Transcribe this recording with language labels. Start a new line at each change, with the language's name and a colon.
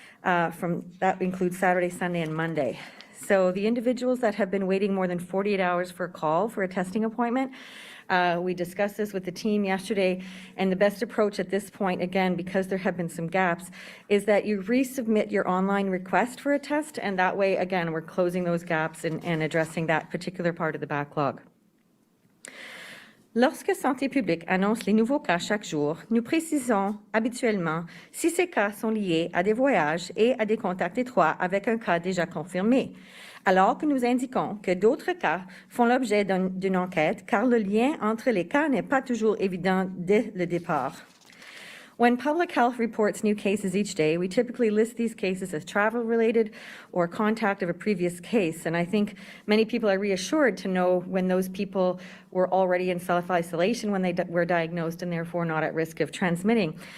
English: That includes Saturday, Sunday, and Monday. So the individuals that have been waiting more than 48 hours for a call for a testing appointment, we discussed this with the team yesterday, and the best approach at this point, again, because there have been some gaps, is that you resubmit your online request for a test, and that way, again, we're closing those gaps and addressing that particular part of the backlog.
French: Lorsque Santé publique annonce les nouveaux cas chaque jour, nous précisons habituellement si ces cas sont liés à des voyages et à des contacts étroits avec un cas déjà confirmé, alors que nous indiquons que d'autres cas font l'objet d'une enquête car le lien entre les cas n'est pas toujours évident dès le départ.
English: When public health reports new cases each day, we typically list these cases as travel-related or contact of a previous case, and I think many people are reassured to know when those people were already in self-isolation when they were diagnosed and therefore not at risk of transmitting.